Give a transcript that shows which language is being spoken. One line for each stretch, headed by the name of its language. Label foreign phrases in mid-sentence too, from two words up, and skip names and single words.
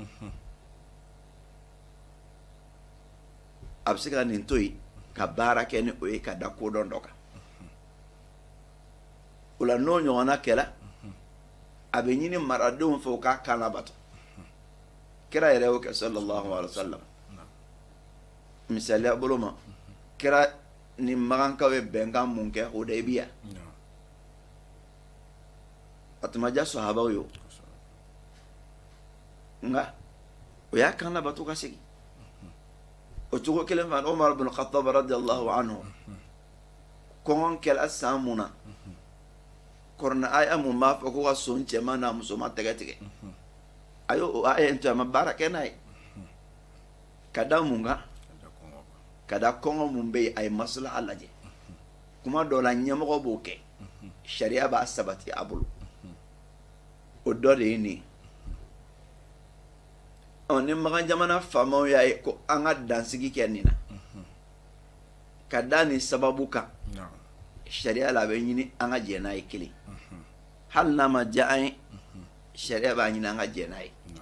Bambara: a bɛ se ka nin to yen ka baara kɛ ni o ye ka da kodɔn dɔ kan o la n'o ɲɔgɔnna kɛra a bɛ ɲini maradenw fɛ u k'a kan labato kira yɛrɛ y'o kɛ
Arabic: sallallahu alaihi wa sallam
Bambara: misaliya bolo ma kira ni magankaw ye bɛnkan mun kɛ Hudaybiya a tun ma diya sahabaw ye nka o y'a kan labato ka segin o cogo kelen fana Umar bin Khattab
Arabic: radiyallahu anhu
Bambara: kɔngɔ kɛla san mun na kɔrɔna aya mun b'a fɔ ko ka son cɛman n'a musoman tɛgɛ tigɛ a y'o aya in to a ma baara kɛ n'a ye ka da mun kan kada kɔngɔ mun bɛ yen a ye maslaha lajɛ kuma dɔ la ɲɛmɔgɔ b'o kɛ sariya b'a sabati a bolo o dɔ de ye nin ni makan jamana faamaw y'a ye ko an ka dansigi kɛ nin na ka da nin sababu kan sariya la a bɛ ɲini an ka jɛ n'a ye kelen hali n'a ma diya an ye sariya b'a ɲini an ka jɛ n'a ye